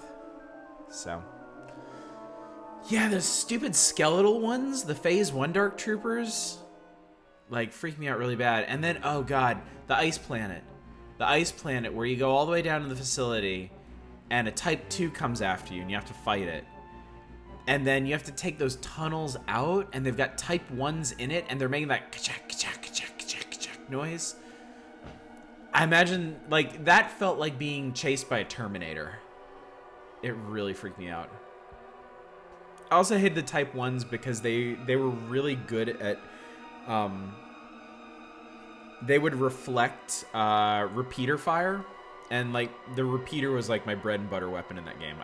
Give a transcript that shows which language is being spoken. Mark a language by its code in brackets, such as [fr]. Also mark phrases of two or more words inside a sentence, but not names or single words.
[en] So, yeah, those stupid skeletal ones, the Phase 1 Dark Troopers, like, freak me out really bad. And then, oh god, the Ice Planet. The Ice Planet, where you go all the way down to the facility, and a Type 2 comes after you, and you have to fight it. And then you have to take those tunnels out, and they've got Type 1s in it, and they're making that ka-chak, ka-chak, ka-chak, ka-chak, ka-chak noise. I imagine, like, that felt like being chased by a Terminator. It really freaked me out. I also hated the Type 1s because they were really good at, they would reflect repeater fire, and, like, the repeater was, like, my bread and butter weapon in that game.